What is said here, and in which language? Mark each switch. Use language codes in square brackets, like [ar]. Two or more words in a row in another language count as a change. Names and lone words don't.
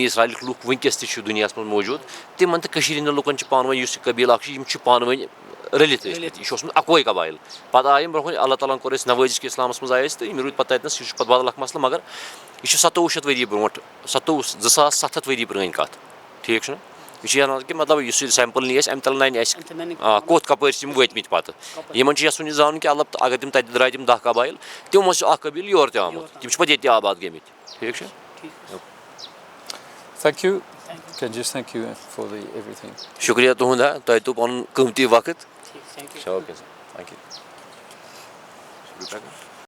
[ks] اسرایلٕکۍ لُکھ وٕنکیٚس تہِ چھِ دُنیاہَس منٛز موٗجوٗد تِمن تہٕ کٔشیٖرِ ہٕنٛدٮ۪ن لُکن چھِ پانہٕ ؤنۍ یُس یہِ قبیٖل اکھ چھُ یِم چھِ پانہٕ ؤنۍ رٔلِتھ ٲسمٕتۍ یہِ چھُ اوسمُت اَکوے قبایل پَتہٕ آیہِ یِم برونٛہہ کُن اللہ تعالیٰ ہن کوٚر اَسہِ نوٲزِش کہِ اِسلامَس منٛز آیہِ أسۍ تہٕ یِم روٗدۍ پَتہٕ تَتنَس یہِ چھُ پَتہٕ بدل اکھ مسلہٕ مگر یہِ چھُ 2700 ؤری برونٛٹھ 2700 ؤری پرٛٲنۍ کَتھ ٹھیٖک چھُنہ یہِ چھُ وَنان کہِ مطلب یُس یہِ سیمپٕل نی اَسہِ اَمہِ تَل نَنہِ اَسہِ کوٚت کَپٲرۍ چھِ یِم وٲتمٕتۍ پَتہٕ یِمن چھُ یَژھُن یہِ زانُن کہِ البتہ اگر تِم تَتہِ درٛاے تِم 10 قبایل تِمو منٛز چھُ اکھ قبیٖل یور تہِ آمُت تِم چھِ پَتہٕ ییٚتہِ تہِ آباد گٔمٕتۍ ٹھیٖک چھا. [en] Thank you. Can just thank you for everything. [ks] شُکریہ تُہُنٛد ہا تۄہہِ دیُت پَنُن قۭمتی وقت. [en] Thank you. Okay, sir. Thank you.